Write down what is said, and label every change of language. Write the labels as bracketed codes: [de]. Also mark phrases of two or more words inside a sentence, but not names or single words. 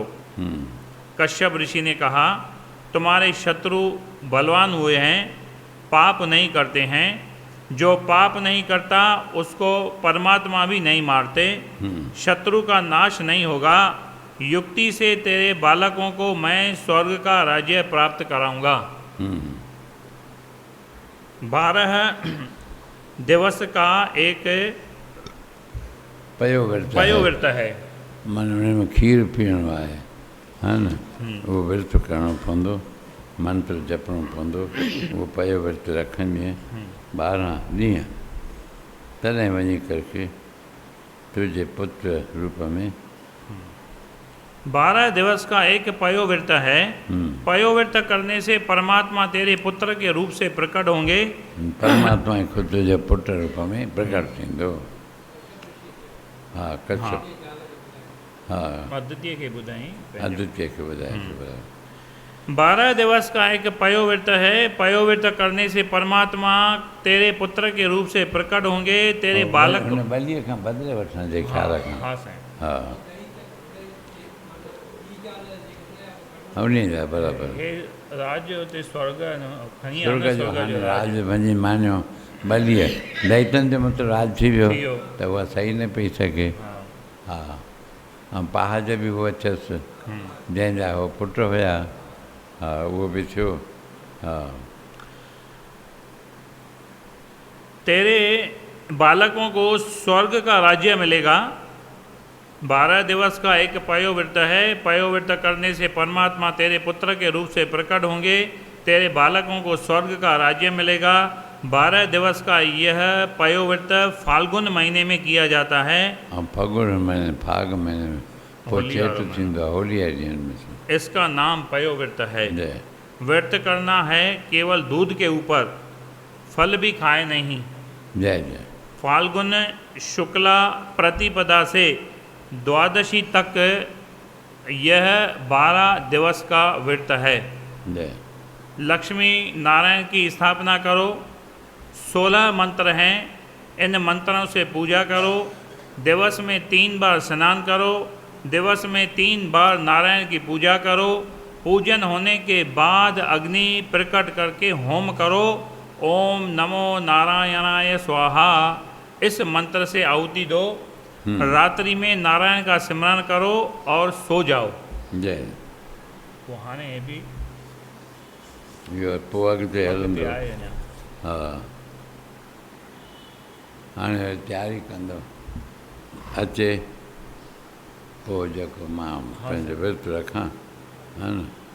[hi] कश्यप ऋषि ने कहा तुम्हारे शत्रु बलवान हुए हैं, पाप नहीं करते हैं, जो पाप नहीं करता उसको परमात्मा भी नहीं मारते, शत्रु का नाश नहीं होगा, युक्ति से तेरे बालकों को मैं स्वर्ग का राज्य प्राप्त कराऊंगा। 12 दिवस का एक पयोव्रत है। [sd] मन में खीर पीअणो आहे, हा न, उहो विर्त करणो पवंदो, मंत्र जपणो पवंदो, उहो पयोव्रत रखंदीअ 12 ॾींहं, तॾहिं वञी करके तुंहिंजे पुत्र रूप में। [hi] 12 दिवस का एक पयोव्रत है, पयोव्रत करने से परमात्मा तेरे पुत्र के रूप से प्रकट होंगे। [sd] परमात्मा खुद तुंहिंजे पुत्र रूप में प्रकट थींदो। हा, कश्यप। हाँ, आदित्य के ॿुधाई। [hi] 12 दिवस का एक पयोव्रत है, पयोव्रत करने से परमात्मा तेरे पुत्र के रूप से प्रकट होंगे, तेरे बालक [sd] बलिए खां बदिले वठण जे ख्याल खां। हा, उन्हीं जा बराबरि। राज उते स्वर्ग राज वञी मानियो बलिए, दैतनि जो मतिलबु राज थी वियो, त उहा सही न पई सघे। हा, ऐं पहाज बि उहो अथसि, जंहिंजा उहो पुट हुया। हा, उहो बि थियो। हा, [hi] तेरे बालकों को स्वर्ग का राज्य मिलेगा। 12 दिवस का एक पयोव्रत है, पयोव्रत करने से परमात्मा तेरे पुत्र के रूप से प्रकट होंगे, तेरे बालकों को स्वर्ग का राज्य मिलेगा। 12 दिवस का यह पयोव्रत फाल्गुन महीने में किया जाता है। फाल्गुन महीने, फाग महीने में [sd] होली चेट वारो थींदो आहे होलीअ ॾींहंनि में। [hi] इसका नाम पयो व्रत है। जय व्रत करना है केवल दूध के ऊपर, फल भी खाए नहीं। जय जय फाल्गुन शुक्ला प्रतिपदा से द्वादशी तक यह 12 दिवस का व्रत है। जय लक्ष्मी नारायण की स्थापना करो। 16 मंत्र हैं, इन मंत्रों से पूजा करो। दिवस में 3 बार स्नान करो। दिवस में 3 बार नारायण की पूजा करो। पूजन होने के बाद अग्नि प्रकट करके होम करो। [sa] ओम नमो नारायणाय स्वाहा, [hi] इस मंत्र से आहुति दो। रात्रि में नारायण का सिमरन करो और सो जाओ। जय [sd] वो हाणे हे बि इहो पोइ अॻिते हलंदो। आहे अञा। हा हाणे तयारी कंदो अचे पोइ जेको मां पंहिंजो विर्तु रखां हा न।